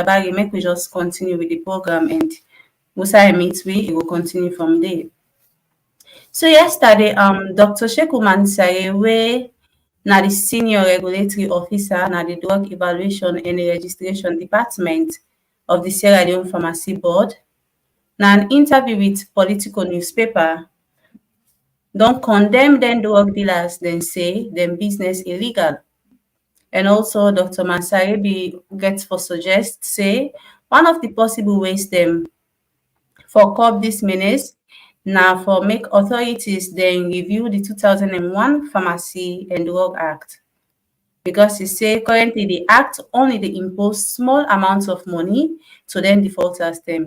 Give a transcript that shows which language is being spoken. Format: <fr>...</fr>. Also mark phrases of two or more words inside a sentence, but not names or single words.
<kri>Barry, make we just continue with the program and Musa meet we will continue from there. So yesterday, Dr. Sheku Mansare, wey na the senior regulatory officer na the drug evaluation and registration department of the Sierra Leone Pharmacy Board, na an interview with Politico newspaper, don condemn dem drug dealers dem say dem business illegal. And also Dr. Mansare be get for suggest say one of the possible ways dem for curb dis menace na for make authorities dem review the 2001 Pharmacy and Drug Act, because e say currently the act only dey impose small amounts of money to dem defaulters dem.</kri>